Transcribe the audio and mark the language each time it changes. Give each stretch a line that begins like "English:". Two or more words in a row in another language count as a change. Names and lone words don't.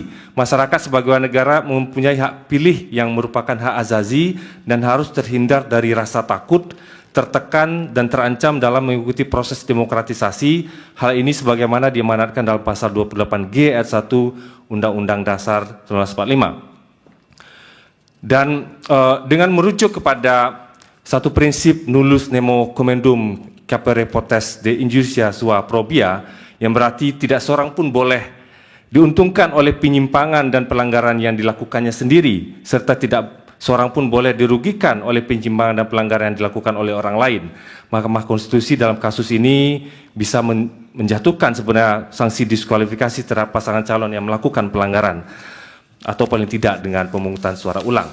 Indonesian: Masyarakat sebagai warga negara mempunyai hak pilih yang merupakan hak azazi dan harus terhindar dari rasa takut, tertekan, dan terancam dalam mengikuti proses demokratisasi. Hal ini sebagaimana diamanatkan dalam pasal 28G ayat 1 Undang-Undang Dasar 1945. Dan dengan merujuk kepada satu prinsip
Latin: nullus nemo commendum capere potest de injuria sua probia,
Indonesian: yang berarti tidak seorang pun boleh diuntungkan oleh penyimpangan dan pelanggaran yang dilakukannya sendiri, serta tidak seorang pun boleh dirugikan oleh penyimpangan dan pelanggaran yang dilakukan oleh orang lain. Mahkamah Konstitusi dalam kasus ini bisa menjatuhkan sebenarnya sanksi diskualifikasi terhadap pasangan calon yang melakukan pelanggaran atau paling tidak dengan pemungutan suara ulang.